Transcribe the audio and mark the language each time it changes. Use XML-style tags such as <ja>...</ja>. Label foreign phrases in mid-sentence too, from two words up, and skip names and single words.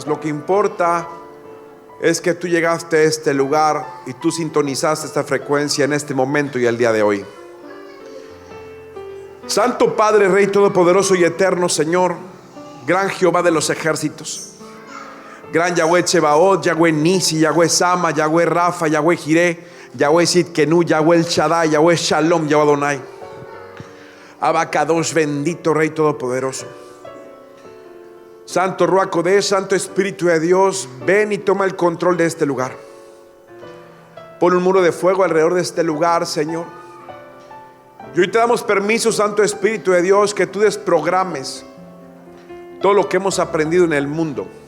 <es>Lo que importa es que tú llegaste a este lugar y tú sintonizaste esta frecuencia en este momento y el día de hoy. Santo Padre, Rey Todopoderoso y Eterno, Señor, gran Jehová de los ejércitos, gran Yahweh Tsebaot, Yahweh Nisi, Yahweh Sama, Yahweh Rafa, Yahweh Jireh, Yahweh Sidkenu, Yahweh El Shaddai, Yahweh Shalom, Yahweh Adonai. Abacados, bendito Rey Todopoderoso. Santo</es> <he>רוח קודש,</he> <es>Santo Espíritu de Dios, ven y toma el control de este lugar. Pon un muro de fuego alrededor de este lugar, Señor. Y hoy te damos permiso, Santo Espíritu de Dios, que tú desprogrames todo lo que hemos aprendido en el mundo.</es>